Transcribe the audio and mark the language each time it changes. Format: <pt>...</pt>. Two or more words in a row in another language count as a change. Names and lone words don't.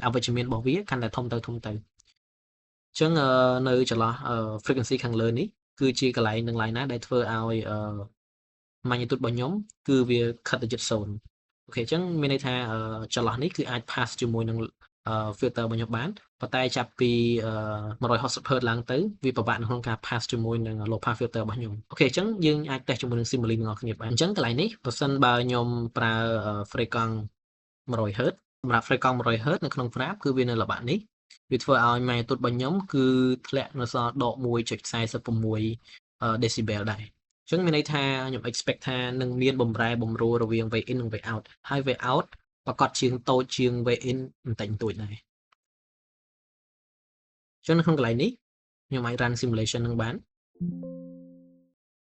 <km>អវិជ្ជមានរបស់វាកាន់តែធំទៅអញ្ចឹងនៅចន្លោះ frequency ខាងលើនេះគឺជាកន្លែងនឹងឡើយណាដែលធ្វើឲ្យ magnitude របស់ ខ្ញុំគឺវាខិតទៅជិត0អូខេអញ្ចឹងមានន័យថាចន្លោះនេះគឺអាច pass ជាមួយនឹងfilter របស់ខ្ញុំបានប៉ុន្តែចាប់ពី160 Hz ឡើងទៅវាពិបាកនៅក្នុងការ pass ជាមួយនឹង</km> <en>low pass filter</en> <km>របស់ខ្ញុំអូខេអញ្ចឹងយើងអាច test ជាមួយនឹង Simulink ទាំងអស់គ្នាបានអញ្ចឹងកន្លែងនេះបើសិនបើខ្ញុំប្រើ frequency 100 Hz សម្រាប់ frequency 100 Hz នៅក្នុង graph គឺវានៅល្បាក់នេះវាធ្វើឲ្យ magnitude របស់ខ្ញុំគឺធ្លាក់នៅសល់ដក 1.46 decibel ដែរអញ្ចឹងមានន័យថាខ្ញុំ expect ថានឹងមានបំរែបំរួលរវាង V in និង V out ហើយ V out ប្រកាសជាងតូចជាង V in បន្តិចបន្តួចដែរអញ្ចឹងនៅក្នុងកន្លែងនេះខ្ញុំអាច</km> <en>run simulation</en> <km>នឹងបាន</km>